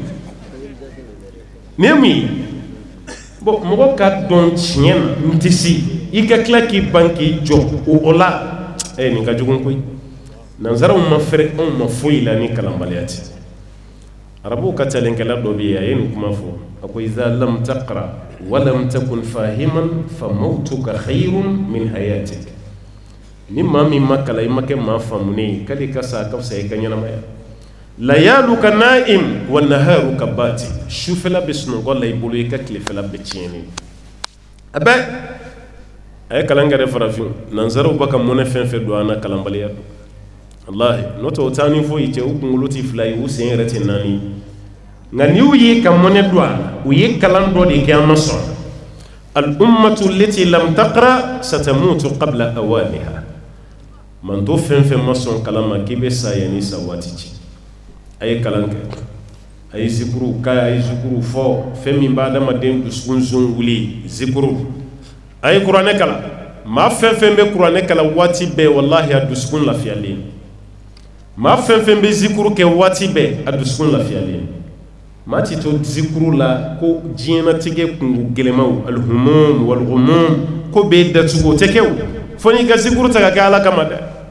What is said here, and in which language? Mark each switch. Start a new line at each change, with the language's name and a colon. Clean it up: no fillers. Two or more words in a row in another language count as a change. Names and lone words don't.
Bambara: nin ye mun ye bon mɔgɔ ka dɔn tiɲɛ na n tɛ se i ka tila k'i ban k'i jɔ o la nin ka jugu koyi nanzaraw ma fɛrɛ anw ma foyi la ni kalanbaliya tɛ arabuw ka talenkɛla dɔ bɛ yen a ye nin kuma fɔ a ko
Arabic: إذا لم تقرأ ولم تكن فاهما فموتك خير من حياتك
Bambara: ni maa min ma kalan i ma kɛ maa faamunen k'ale ka sa a ka fisa i ka ɲɛnamaya
Arabic: لياليك نائم ونهارك باطل
Bambara: sufɛla bɛ sunɔgɔ la i bolo i ka tilefɛla bɛ tiɲɛni a bɛ a ye kalan kɛ dɛ farafin nanzaraw b'a ka mɔnɛ fɛn fɛn don an na kalanbaliya don wallahi n'o tɛ o taa ni foyi cɛ u kunkolo tɛ fila ye u sen yɛrɛ tɛ naani nka n'i y'u ye ka mɔnɛ don a la u ye kalan dɔ de kɛ an ma sɔn
Arabic: الأمة التي لم تقرأ ستموت قبل أوانها
Bambara: man to fɛn fɛn ma sɔn kalan ma k'i bɛ sa yanni sa waati cɛ a ye kalan kɛ a ye zikuru k'a ye zikuru fɔ fɛn min b'a adamaden dusukun zon wuli zikuru a ye kuranɛ kalan maa fɛn fɛn bɛ kuranɛ kalan waati bɛɛ wallahi a dusukun lafiyalen maa fɛn fɛn bɛ zikuru kɛ waati bɛɛ a dusukun lafiyalen maa ti to zikuru la ko diɲɛnatigɛ kungo gɛlɛmaw
Arabic: الهموم والغموم
Bambara: ko bɛ datugu o tɛ kɛ o fo n'i ka zikuru ta ka kɛ ala kama dɛ